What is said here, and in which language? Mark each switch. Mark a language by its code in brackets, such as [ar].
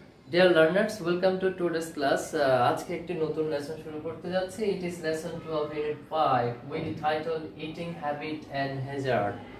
[en] Dear learners, welcome to today's class. [bn] আজকে একটি নতুন লেসন শুরু করতে যাচ্ছি. [en] It is lesson 12 unit 5 with the title Eating Habit and Hazard.